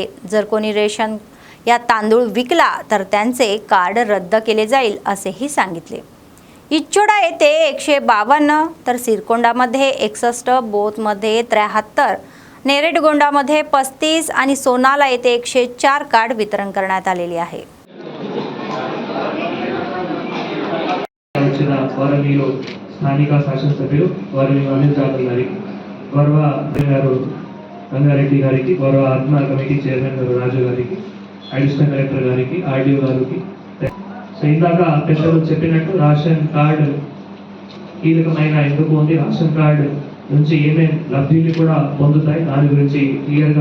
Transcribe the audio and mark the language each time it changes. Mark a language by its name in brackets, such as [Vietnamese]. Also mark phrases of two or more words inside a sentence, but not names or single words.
[Marathi] जर कोणी रेशन या तांदूळ विकला तर त्यांचे कार्ड रद्द केले जाईल असेही सांगितले। इच्चोडा येथे 152, तर सिरकोंडामध्ये 61, बोथमध्ये 73, नेरेडगोंडामध्ये 35 आणि सोनाला येथे 104 कार्ड वितरण करण्यात आलेले आहे। [Telugu] స్థానిక శాసనసభ్యులు వారిని అనిల్ జాదవ్ గారికి, గౌరవ గారు రంగారెడ్డి గారికి, గౌరవ ఆత్మ కమిటీ చైర్మన్ గారు రాజు గారికి, [English] additional collector [Telugu] గారికి, ఆర్డీఓ గారికి, ఇందాక పెద్దలు చెప్పినట్టు [English] ration card [Telugu] కీలకమైన ఎందుకు ఉంది, [English] ration card [Telugu] నుంచి ఏమేమి లబ్ధిని కూడా పొందుతాయి దాని గురించి క్లియర్గా